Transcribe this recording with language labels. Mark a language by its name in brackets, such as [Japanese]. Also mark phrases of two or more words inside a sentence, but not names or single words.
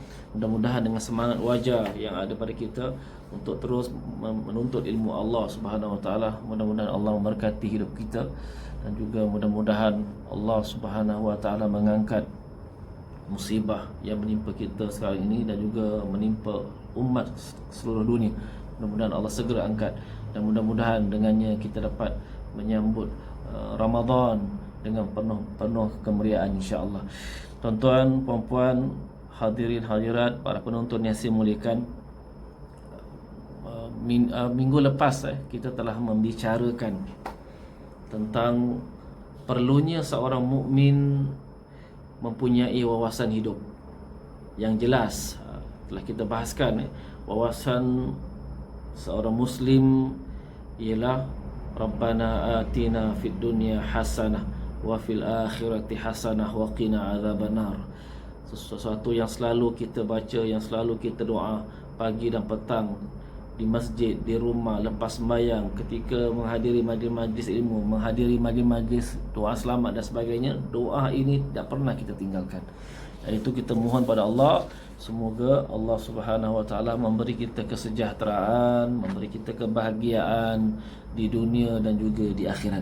[Malay] Mudah-mudahan dengan semangat wajah yang ada pada kita untuk terus menuntut ilmu [Arabic] الله سبحانه وتعالى, [Malay] mudah-mudahan Allah memberkati hidup kita, dan juga mudah-mudahan [Arabic] الله سبحانه وتعالى [Malay] mengangkat musibah yang menimpa kita sekarang ini dan juga menimpa umat seluruh dunia. Mudah-mudahan Allah segera angkat, dan mudah-mudahan dengannya kita dapat menyambut Ramadan dengan penuh kemeriaan, insya-Allah. Tuan-tuan, puan-puan, hadirin hadirat, para penonton yang saya muliakan, minggu lepas kita telah membicarakan tentang perlunya seorang mukmin mempunyai wawasan hidup yang jelas. Telah kita bahaskan wawasan seorang Muslim ialah [Arabic] ربنا آتنا في الدنيا حسنة وفي الآخرة حسنة وقنا عذاب النار. [Malay] Sesuatu yang selalu kita baca, yang selalu kita doa pagi dan petang, di masjid, di rumah, lepas sembahyang, ketika menghadiri majlis ilmu, menghadiri majlis doa selamat dan sebagainya. Doa ini tidak pernah kita tinggalkan. Dan itu kita mohon pada Allah, semoga [Arabic] الله سبحانه وتعالى [Malay] memberi kita kesejahteraan, memberi kita kebahagiaan di dunia dan juga di akhirat.